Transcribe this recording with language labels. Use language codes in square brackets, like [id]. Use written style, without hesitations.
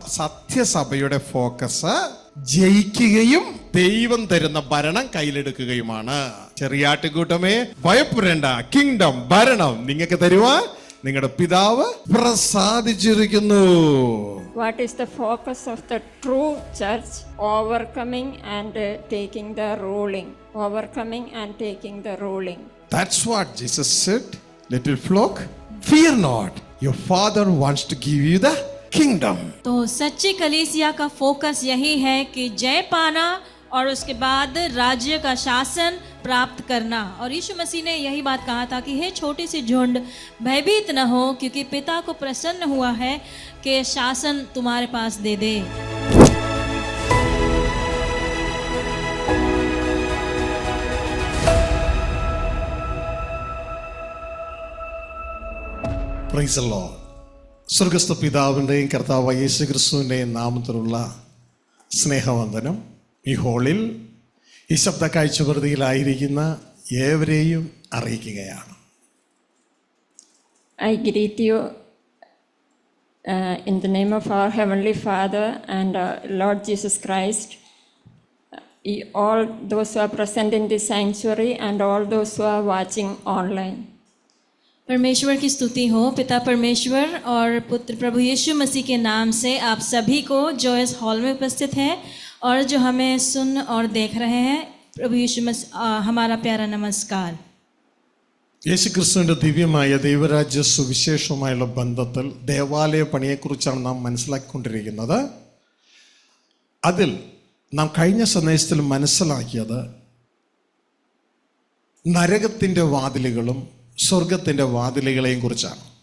[ml] സത്യസഭയുടെ focus ജയിക്കുകയും ദൈവം തരുന്ന ഭരണം കയ്യിലെടുക്കുകയുമാണ്. ചെറിയാട്ടുകൂട്ടമേ, ഭയപ്പെടേണ്ട, കിങ്ഡം, ഭരണം നിങ്ങൾക്ക് തരുവാൻ നിങ്ങളുടെ പിതാവ് പ്രസാദിച്ചിരിക്കുന്നു. [en] What is the focus of the true church? Overcoming and taking the ruling. Overcoming and taking the ruling. That's what Jesus said. Little flock, fear not. Your father wants to give you the kingdom. [hi] तो सच्ची कलीसिया का focus यही है कि जय पाना और उसके बाद राज्य का शासन प्राप्त करना. और यीशु मसीह ने यही बात कहा था कि हे छोटी सी झुंड, भयभीत न हो, क्योंकि पिता को प्रसन्न हुआ है कि शासन तुम्हारे पास दे दे. [en] Praise the Lord. [ml] സ്വർഗസ്ഥ പിതാവിൻ്റെയും കർത്താവായ യേശു ക്രിസ്തുവിൻ്റെയും നാമത്തിലുള്ള സ്നേഹവന്ദനം ഈ ഹോളിൽ ഈ ശബ്ദ കാഴ്ചവൃതിയിലായിരിക്കുന്ന ഏവരെയും അറിയിക്കുകയാണ്. [en] I greet you in the name of our Heavenly Father and Lord Jesus Christ, all those who are present in this sanctuary and all those who are watching online. [hi] परमेश्वर की स्तुति हो. पिता परमेश्वर और पुत्र प्रभु यीशु मसीह के नाम से आप सभी को जो इस हॉल में उपस्थित हैं और जो हमें सुन और देख रहे हैं, प्रभु यीशु मसीह हमारा प्यारा नमस्कार. [ml] യേശു ക്രിസ്തുവിൻ്റെ ദിവ്യമായ ദൈവരാജ്യ സുവിശേഷവുമായുള്ള ബന്ധത്തിൽ ദേവാലയ പണിയെക്കുറിച്ചാണ് നാം മനസ്സിലാക്കിക്കൊണ്ടിരിക്കുന്നത്. അതിൽ നാം കഴിഞ്ഞ സന്ദേശത്തിൽ മനസ്സിലാക്കിയത് നരകത്തിൻ്റെ വാതിലുകളും സ്വർഗത്തിൻ്റെ വാതിലുകളെയും കുറിച്ചാണ്.